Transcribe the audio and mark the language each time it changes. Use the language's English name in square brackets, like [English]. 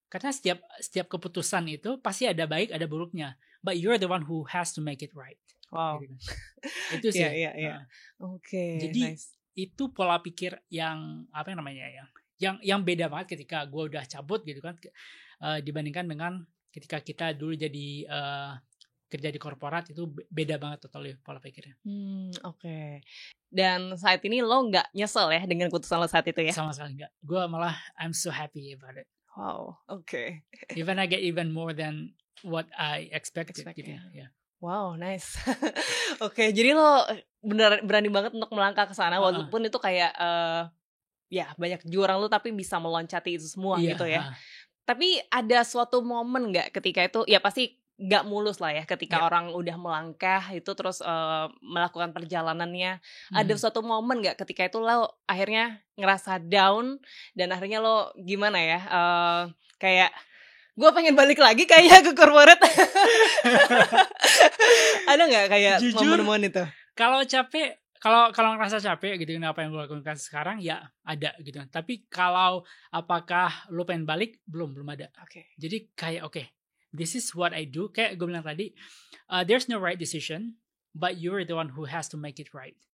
[Indonesian] Karena setiap keputusan itu pasti ada baik ada buruknya. [English] But you're the one who has to make it right. Wow. [Indonesian] Gitu kan. Itu sih. Iya. Oke. Jadi [English] nice. [Indonesian] Itu pola pikir yang yang beda banget ketika gue udah cabut gitu kan, dibandingkan dengan ketika kita dulu jadi kerja di korporat. Itu beda banget totally pola pikirnya. Oke. Dan saat ini lo nggak nyesel ya dengan keputusan lo saat itu ya? Sama sekali nggak. Gue malah [English] I'm so happy about it. Wow. Oke. Even I get even more than what I expected gitu ya. [Indonesian] Wow, nice. Oke, jadi lo berani banget untuk melangkah ke sana walaupun itu kayak banyak jurang lo tapi bisa meloncati itu semua gitu ya. Tapi ada suatu momen nggak ketika itu, ya pasti nggak mulus lah ya ketika orang udah melangkah itu terus melakukan perjalanannya. Ada suatu momen nggak ketika itu lo akhirnya ngerasa down dan akhirnya lo gimana ya, kayak gue pengen balik lagi kayak ke corporate. Ada nggak kayak momen-momen itu? Kalau capek, kalau ngerasa capek gitu, apa yang gue lakukan sekarang ya ada gitu. Tapi kalau apakah lo pengen balik, belum ada. Jadi kayak [English] this is what I do. [Indonesian] Kayak gue bilang tadi, [English] there's no right decision, but you're the one who has to make it right.